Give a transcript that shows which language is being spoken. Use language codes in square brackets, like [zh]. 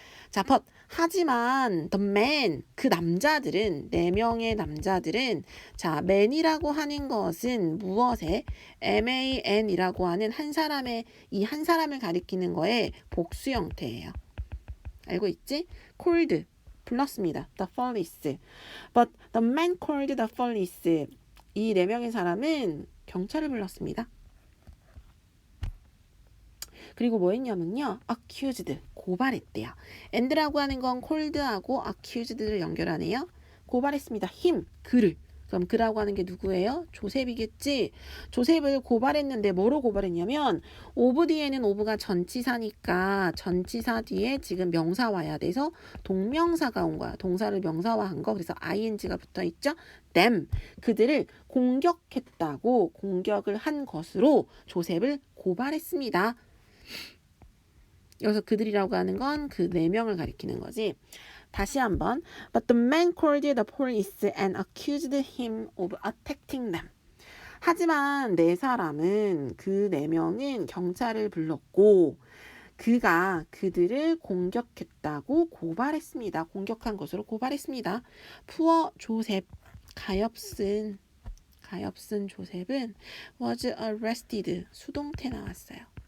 [ko] 자, [en] but [ko] 하지만 [en] the man [ko] 그 남자들은 네 명의 남자들은 자 man이라고 하는 것은 무엇에 man이라고 하는 한 사람의 이 한 사람을 가리키는 거에 복수 형태예요. 알고 있지? [en] called [ko] 불렀습니다. [en] the police. But the man called the police. [ko] 이 네 명의 사람은 경찰을 불렀습니다. 그리고 뭐 했냐면요. accused, 고발했대요. and라고 하는 건 called하고 accused를 연결하네요. 고발했습니다. [en] him, [ko] 그를. 그럼 그라고 하는 게 누구예요? 조셉이겠지. 조셉을 고발했는데 뭐로 고발했냐면 of 뒤에는 of가 전치사니까 전치사 뒤에 지금 명사 와야 돼서 동명사가 온 거야. 동사를 명사화한 거. 그래서 ing가 붙어 있죠. [en] them, [ko] 그들을 공격했다고 공격을 한 것으로 조셉을 고발했습니다. 여기서 그들이라고 하는 건 그 네 명을 가리키는 거지. 다시 한번. [en] But the man called the police and accused him of attacking them. [ko] 하지만 네 사람은 그 네 명은 경찰을 불렀고 그가 그들을 공격했다고 고발했습니다. 공격한 것으로 고발했습니다. [en] Poor Joseph, [ko] 가엾은 조셉은 [en] was arrested, [ko] 수동태 나왔어요.